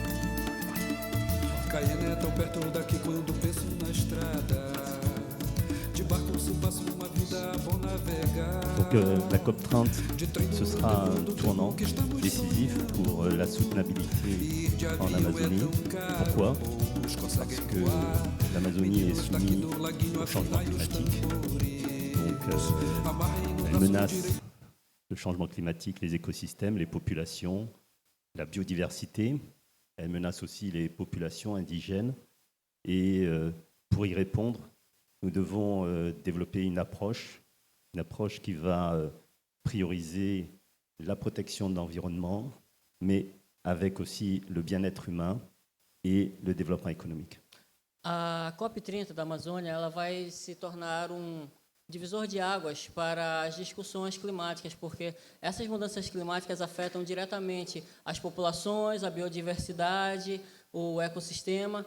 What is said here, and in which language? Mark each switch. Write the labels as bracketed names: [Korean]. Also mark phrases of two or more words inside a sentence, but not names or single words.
[Portuguese] Cayenne é tão perto daqui quando penso na estrada. De barco se passa uma vida bom navegar. [French] Donc la COP30, ce sera un tournant décisif pour la soutenabilité en Amazonie. Pourquoi ? Parce que l'Amazonie est soumise au changement climatique. Donc elle menace le changement climatique, les écosystèmes, les populations, la biodiversité. Elle menace aussi les populations indigènes. Et pour y répondre, nous devons développer une approche qui va prioriser la protection de l'environnement, mais avec aussi le bien-être humain [Portuguese] e o desenvolvimento econômico. A COP30 da Amazônia ela vai se tornar um divisor de águas para as discussões climáticas, porque essas mudanças climáticas afetam diretamente as populações, a biodiversidade, o ecossistema.